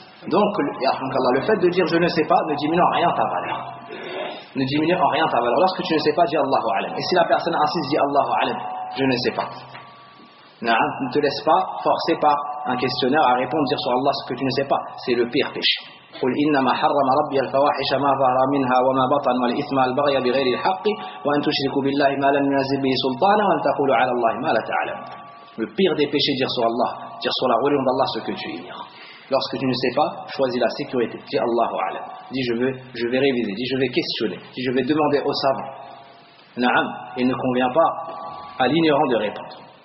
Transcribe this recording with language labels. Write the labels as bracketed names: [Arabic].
[French] Donc, le fait de dire je ne sais pas ne diminue en rien ta valeur. Ne diminue en rien ta valeur. Lorsque tu ne sais pas, dis Allahu alam. Et si la personne insiste, dis Allahu alam, je ne sais pas. Non, ne te laisse pas forcer par un questionnaire à répondre, dire sur Allah ce que tu ne sais pas. C'est le pire péché. [Arabic] قل إنما حرم ربي الفواحش ما ظهر منها وما بطن والإثم البغي بغير الحق وأن تشركوا بالله ما لم ينزل به سلطانا وأن تقولوا على الله ما لا تعلم. [French] Le pire des péchés, dire sur Allah, dire sur la religion d'Allah ce que tu ignores. Lorsque tu ne sais pas, choisis la sécurité. Dis Allahu alam. Dis je vais réviser. Dis je vais questionner. Dis je vais demander aux savants. Naam, il ne convient pas à l'ignorant de répondre.